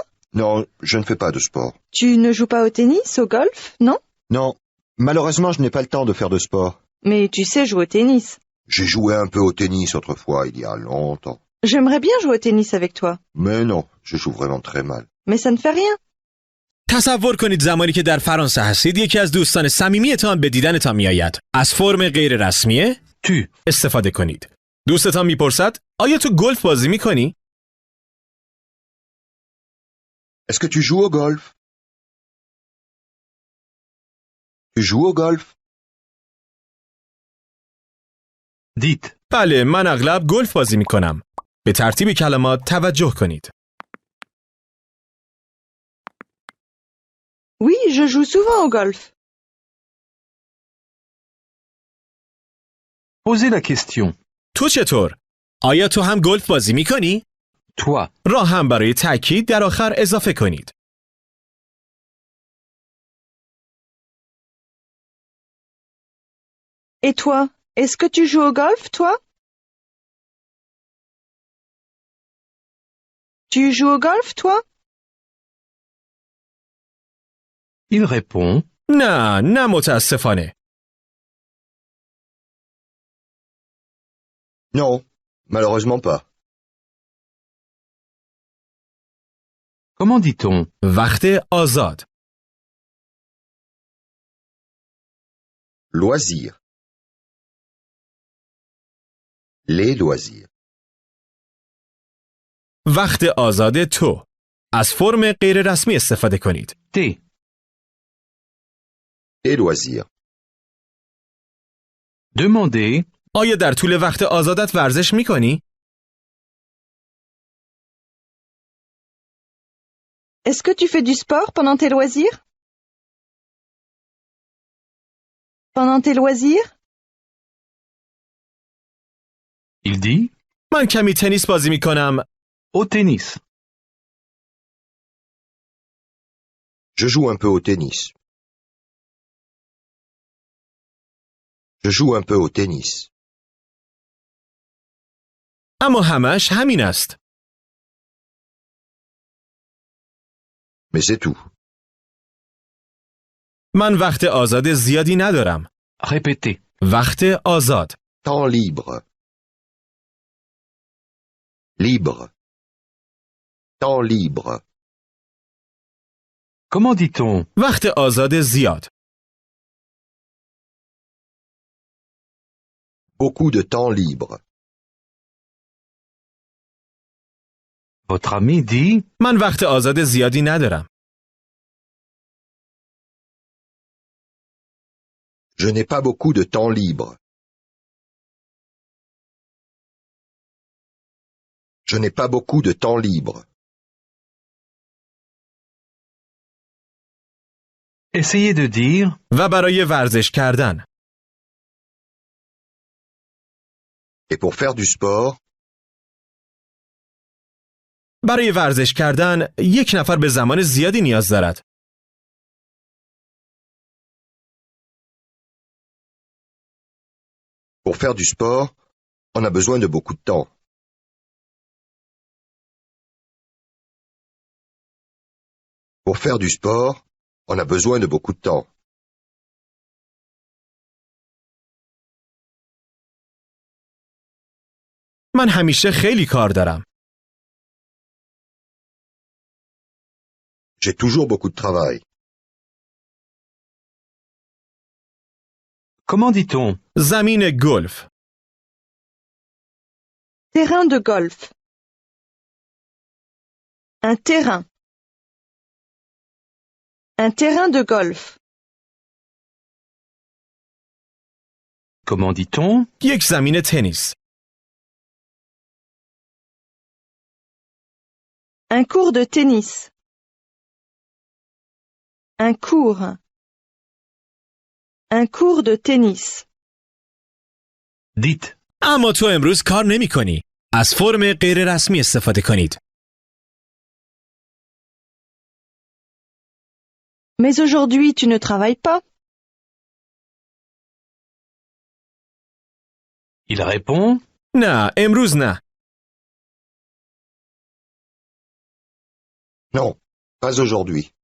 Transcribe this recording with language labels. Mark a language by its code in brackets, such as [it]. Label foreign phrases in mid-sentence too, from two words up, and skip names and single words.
[fr] non, je ne fais pas de sport. Tu ne joues pas au tennis, au golf, non? Non, malheureusement, je n'ai pas le temps de faire de sport. Mais tu sais jouer au tennis. J'ai joué un peu au tennis autrefois, il y a longtemps. J'aimerais bien jouer au tennis avec toi. Mais non, je joue vraiment très mal. Mais ça ne fait rien. [fa] تصور کنید زمانی که در فرانسه هستید یکی از دوستان صمیمیتان به دیدنتان میآید. از فرم غیر رسمی Tu. استفاده کنید. دوستتان میپرسد آیا تو گلف بازی میکنی؟ [fr] Est-ce que tu joues au golf? Tu joues au golf? Dites. [fa] بله، من اغلب گلف بازی میکنم. به ترتیب کلمات توجه کنید. [fr] Oui, je joue souvent au golf. Posez la question. [fa] تو چطور؟ آیا تو هم گلف بازی میکنی؟ Toi. را هم برای تأکید در آخر اضافه کنید. [fr] Et toi, est-ce que tu joues au golf, toi? Tu joues au golf, toi? Il répond. [fa] نه متاسفانه. [fr] Non, malheureusement pas. Comment dit-on? [fa] وقت آزاد. [fr] Loisirs. Les loisirs. [fa] وقت آزاد تو. از فرم غیر رسمی استفاده کنید. [fr] T. Et loisirs. Demandez. [fa] آیا در طول وقت آزادت ورزش میکنی؟ [fr] Est-ce que tu fais du sport pendant tes loisirs? Pendant tes loisirs? Il dit. [fa] من کمی تنیس بازی میکنم. [fr] Au tennis. Je joue un peu au tennis. Je joue un peu au tennis. [fa] اما همش همین است. [fr] Mais c'est tout. [fa] من وقت آزاد زیادی ندارم. [fr] Répétez. [fa] وقت آزاد. [fr] Temps libre. Libre. Temps libre. Comment dit-on? [fa] وقت آزاد زیاد. [fr] Beaucoup de temps libre. Votre ami dit. [fa] من وقت آزاد زیادی ندارم. [fr] Je n'ai pas beaucoup de temps libre. Je n'ai pas beaucoup de temps libre. Essayez de dire. [fa] و برای ورزش کردن. [fr] Et pour faire du sport, [fa] برای ورزش کردن یک نفر به زمان زیادی نیاز دارد. [fr] pour faire du sport, on a besoin de beaucoup de temps. Pour faire du sport, on a besoin de beaucoup de temps. [fa] من همیشه خیلی کار دارم. [fr] J'ai toujours beaucoup de travail. Comment dit-on? [fa] زمین گلف. [fr] Terrain de golf. Un terrain. Un terrain de golf. Comment dit-on? [fa] یک زمین تنیس. [fr] Un cours de tennis. Un cours. Un cours de tennis. Dites. [fa] اما تو امروز کار نمی کنی. از فرم غیر رسمی استفاده کنید. [fr] Mais aujourd'hui, tu ne travailles pas? Il répond. [fa] نه، امروز نه. [fr] Non, pas aujourd'hui.